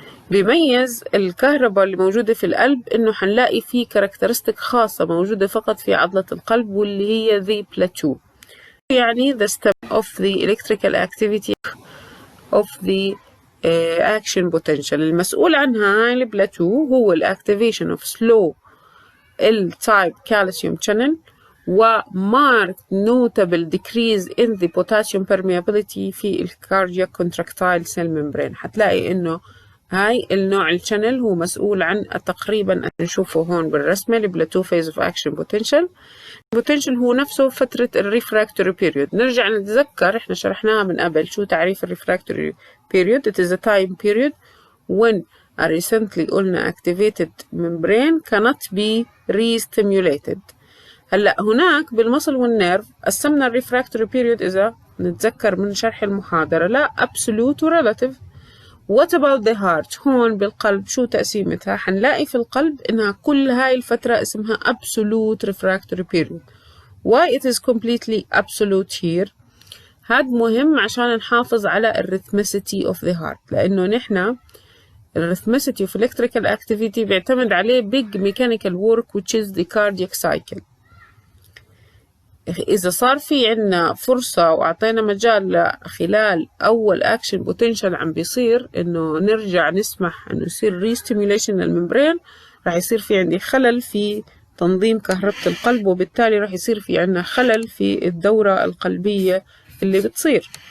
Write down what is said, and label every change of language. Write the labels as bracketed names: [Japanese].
[Arabic] بيميز الكهرباء اللي موجودة في القلب إنه هنلاقي فيه كاركترستيك خاصة موجودة فقط في عضلة القلب، واللي هي [English] the plateau، [Arabic] يعني [English] the step of the electrical activity of the action potential. [Arabic] المسؤول عنها هاي البلاتو هو الاكتيفيشن [English] of slow type calcium channel و marked notable decrease in the potassium permeability [Arabic] في الكاردياك [English] contractile cell membrane. [Arabic] هتلاقي انه هاي النوع الشانل هو مسؤول عن تقريبا نشوفه هون بالرسمة البلاتو [English] phase of action potential. [Arabic] البوتنشال هو نفسه فترة الريفراكتوري بيريود. نرجع نتذكر احنا شرحناها من قبل شو تعريف الريفراكتوري بيريود. [English] It is a time period when a recently [Arabic] قلنا [English] activated membrane cannot be re-stimulated. [Arabic] هلا هناك بالمصل والنيرف قسمنا الريفراكتوري بيريود إذا نتذكر من شرح المحاضرة لا absolute و relative. [English] What about the heart؟ [Arabic] هون بالقلب شو تقسيمتها؟ حنلاقي في القلب إنها كل هاي الفترة اسمها [English] absolute refractory period. Why it is completely absolute here؟ [Arabic] هاد مهم عشان نحافظ على الريثمسيتي [English] of the heart، [Arabic] لأنه نحنا الريثمسيتي [English] of electrical activity [Arabic] بيعتمد عليه [English] big mechanical work which is the cardiac cycle. [Arabic] إذا صار في عنا فرصة وأعطينا مجال خلال أول أكشن بوتنشال عم بيصير إنه نرجع نسمح إنه يصير ريستيميوليشن للممبرين، راح يصير في عندي خلل في تنظيم كهربة القلب، وبالتالي راح يصير في عنا خلل في الدورة القلبية اللي بتصير.